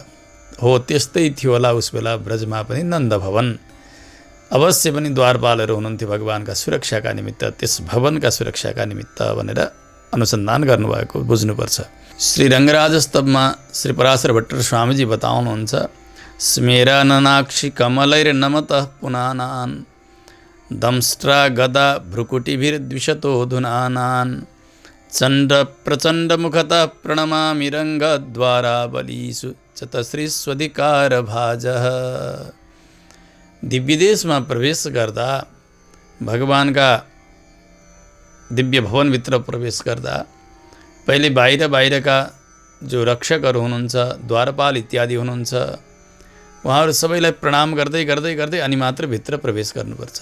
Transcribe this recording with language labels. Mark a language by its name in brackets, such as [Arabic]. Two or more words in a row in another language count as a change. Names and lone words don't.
[Nepali] हो, त्यस्तै थियो होला उस बेला ब्रजमा पनि नन्दभवन, अवश्य पनि द्वारपालहरू हुनुहुन्थ्यो भगवानका सुरक्षाका निमित्त, त्यस भवनका सुरक्षाका निमित्त भनेर अनुसन्धान गर्नुभएको बुझ्नुपर्छ। श्री रङ्गराजस्तवमा श्री पराशर भट्ट स्वामीजी बताउनुहुन्छ, [Sanskrit] स्मेरननाक्षि कमलैर्नमतः पुनानान् दंष्ट्रा गदा भ्रुकुटिभिर्द्विषतो धुनानान् चण्ड प्रचण्डमुखतः प्रणमामि रङ्गद्वारावलीषु चतश्रीस्वधिकारभाजः। [Nepali] दिव्यदेशमा प्रवेश गर्दा, भगवानका दिव्य भवनभित्र प्रवेश गर्दा पहिले बाहिरका जो रक्षकहरू हुनुहुन्छ, द्वारपाल इत्यादि हुनुहुन्छ, उहाँहरू सबैलाई प्रणाम गर्दै गर्दै गर्दै अनि मात्र भित्र प्रवेश गर्नुपर्छ।